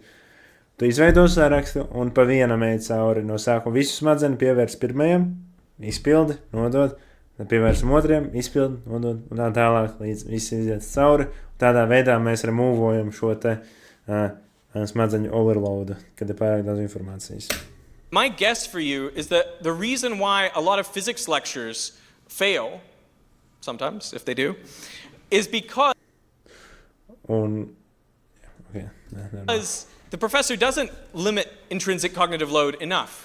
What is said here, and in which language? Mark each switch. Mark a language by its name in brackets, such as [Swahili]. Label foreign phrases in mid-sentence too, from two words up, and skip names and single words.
[Latvian] Tu izveido sarakstu un pa vienam ej cauri. No sākuma visu smadzeni pievērs pirmajam, izpildi, nodod, tad pievērsim otriem, izpildi, nodod, un tā tālāk, līdz viss iziet cauri. Tādā veidā mēs remūvojam šo te smadzeņu overloadu, kad ir pārāk daudz informācijas. [English] My guess for you is that the reason why a lot of physics lectures fail, sometimes, if they do, is because the professor doesn't limit intrinsic cognitive load enough.